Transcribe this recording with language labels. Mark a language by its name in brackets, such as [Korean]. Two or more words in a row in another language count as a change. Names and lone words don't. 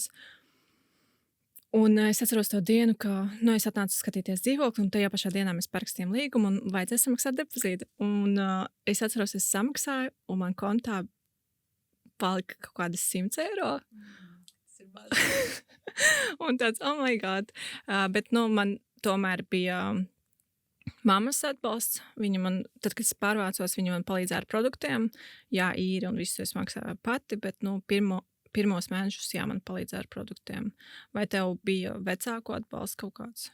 [Latvian] Un es atceros to dienu, ka es atnācu skatīties dzīvokli, un tajā pašā dienā mēs parakstījām līgumu, un vajadzēja samaksāt depozītu. Un es atceros, es samaksāju, un man kontā palika kaut kādas 100 eiro. Tas ir maz. Un tāds, [English] oh my god. [Latvian] Bet, man tomēr bija mammas atbalsts. Viņa man, tad, kad es pārvācos, viņa man palīdzēja ar produktiem. Jā, īri un visu es maksāju pati, bet, pirmos mēnešus, jā, man palīdzēja ar produktiem. Vai tev bija vecāku atbalsts kaut kāds?